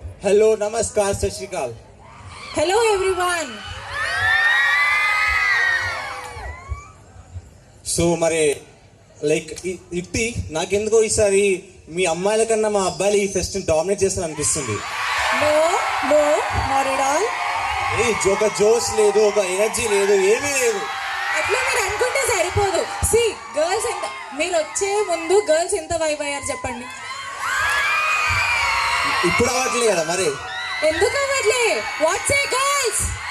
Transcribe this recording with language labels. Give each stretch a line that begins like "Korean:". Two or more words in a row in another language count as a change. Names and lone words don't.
Hindi: हेलो नमस्कार सत श्री अकाल
English: hello everyone
Telugu: సో మరి లైక్ ఇట్టి నాకెందుకో ఈసారి మీ అమ్మాయిల కన్నా మా అబ్బాయిలు ఈ ఫెస్ట్ డామినేట్ చేస్తాను అనిపిస్తుంది.
English: no no not at all
Telugu: ఒక జోష్ లేదు, ఒక ఎనర్జీ లేదు, ఏమీ లేదు. అట్లా మీరు అనుకుంటే సరిపోదు.
English: see girls
Telugu: ఎంత మీరు వచ్చే ముందు గర్ల్స్ ఎంత వైబ్ అయ్యారు చెప్పండి. ఇప్పుడు అవ్వట్లే కదా మరి. ఎందుకు అవ్వట్లే?
English: whats a girls?